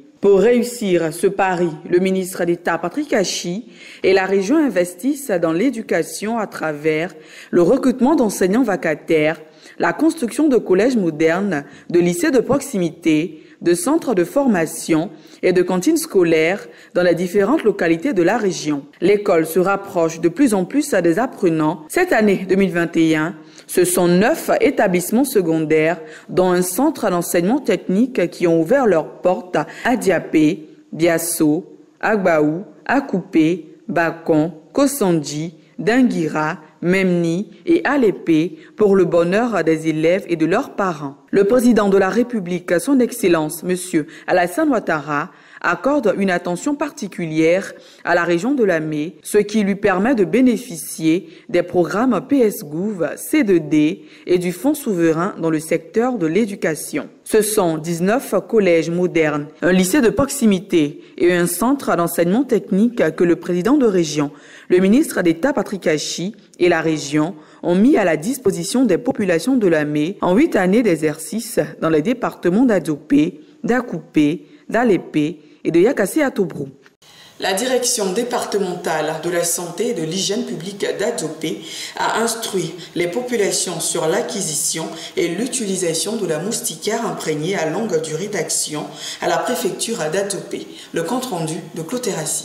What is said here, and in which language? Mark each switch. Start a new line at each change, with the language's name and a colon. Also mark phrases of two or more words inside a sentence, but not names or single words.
French: Pour réussir ce pari, le ministre d'État Patrick Hachi et la région investissent dans l'éducation à travers le recrutement d'enseignants vacataires, la construction de collèges modernes, de lycées de proximité, de centres de formation et de cantines scolaires dans les différentes localités de la région. L'école se rapproche de plus en plus des apprenants. Cette année 2021, ce sont 9 établissements secondaires, dont un centre d'enseignement technique qui ont ouvert leurs portes à Diapé, Biasso, Agbaou, Akoupé, Bakon, Kossandi, Dinguira, Memni et Alépé pour le bonheur des élèves et de leurs parents. Le président de la République, son Excellence, M. Alassane Ouattara, accorde une attention particulière à la région de Lamé, ce qui lui permet de bénéficier des programmes PSGouv, C2D et du Fonds souverain dans le secteur de l'éducation. Ce sont 19 collèges modernes, un lycée de proximité et un centre d'enseignement technique que le président de région, le ministre d'État Patrick Hachi et la région ont mis à la disposition des populations de Lamé en 8 années d'exercice dans les départements d'Adzopé, d'Akoupé, d'Alépé et de Yakassé-Atobrou. La direction départementale de la santé et de l'hygiène publique d'Adzopé a instruit les populations sur l'acquisition et l'utilisation de la moustiquaire imprégnée à longue durée d'action à la préfecture d'Adzopé. Le compte-rendu de Cloterassi.